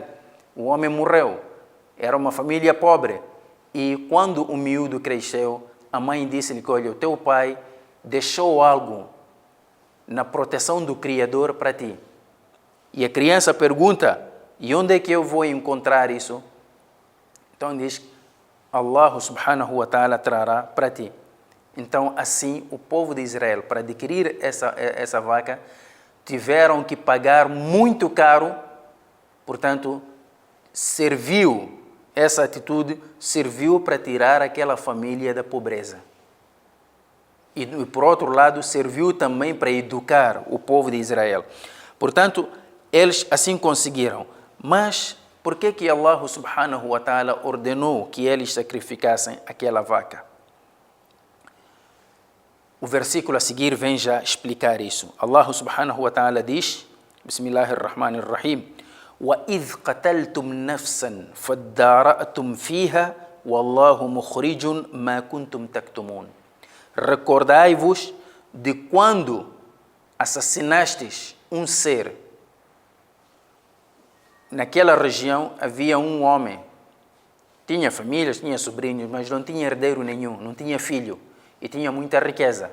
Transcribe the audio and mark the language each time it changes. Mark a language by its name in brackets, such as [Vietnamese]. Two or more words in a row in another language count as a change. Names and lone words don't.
[Portuguese] O homem morreu. Era uma família pobre. E quando o miúdo cresceu, a mãe disse-lhe que, olha, o teu pai deixou algo na proteção do Criador para ti. E a criança pergunta: e onde é que eu vou encontrar isso? Então diz: [Arabic] الله سبحانه وتعالى [Portuguese] trará para ti. Então assim o povo de Israel, para adquirir essa vaca, tiveram que pagar muito caro. Portanto, essa atitude serviu para tirar aquela família da pobreza. E por outro lado, serviu também para educar o povo de Israel. Portanto, eles assim conseguiram. Mas por que [Arabic] الله سبحانه وتعالى [Portuguese] ordenou que eles sacrificassem aquela vaca? O versículo a seguir vem já explicar isso. [Arabic] الله سبحانه وتعالى [Portuguese] diz: Bismillahirrahmanirrahim. [Arabic] وَإِذْ قَتَلْتُمْ نَفْسًا فَادَّارَأْتُمْ فِيهَا وَاللَّهُ مُخْرِجٌ مَا كُنْتُمْ تَكْتُمُونَ. [Portuguese] Recordai-vos de quando assassinaste um ser. Naquela região havia um homem, tinha famílias, tinha sobrinhos, mas não tinha herdeiro nenhum, não tinha filho e tinha muita riqueza.